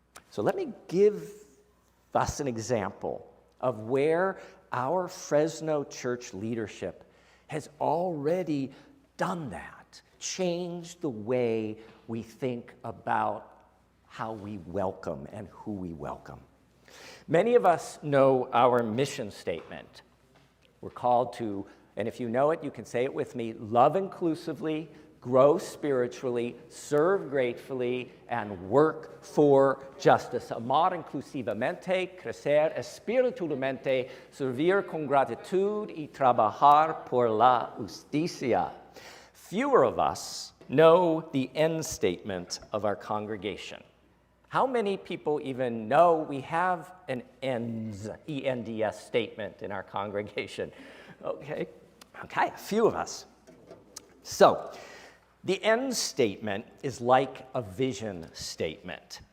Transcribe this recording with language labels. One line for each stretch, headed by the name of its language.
English: So let me give us an example of where our Fresno church leadership has already done that, changed the way we think about how we welcome and who we welcome. Many of us know our mission statement. We're called to, and if you know it, you can say it with me, love inclusively, grow spiritually, serve gratefully, and work for justice.
Spanish: Amar inclusivamente, crecer espiritualmente, servir con gratitud y trabajar por la justicia.
English: Fewer of us know the end statement of our congregation. How many people even know we have an ENDS, E-N-D-S statement in our congregation? Okay, a few of us. So, the end statement is like a vision statement.